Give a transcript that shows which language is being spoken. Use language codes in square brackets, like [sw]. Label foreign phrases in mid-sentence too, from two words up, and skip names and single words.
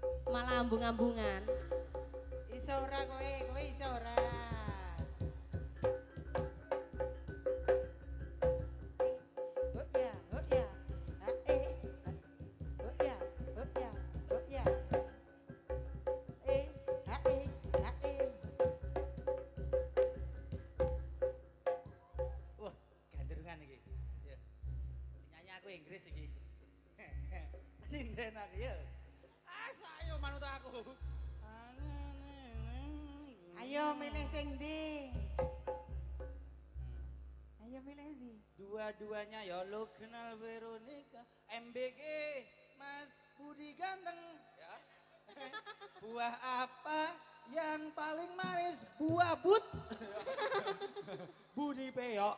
[jv] Malah ambung-ambungan. Iso ora kowe iso ora. Oh ya, oh ya. Oh ya, oh ya, oh ya. Ha. Wah, gandengan iki. Ya. Nyanyi aku Inggris iki. Sinden aku ya. Ayo manut aku. Ayo milih sing ndi? Ayo milih ndi? [id] Dua-duanya ya lo kenal Veronica, MBG, Mas Budi ganteng, ya. Buah apa yang paling manis? Buah but. Budi Peyok.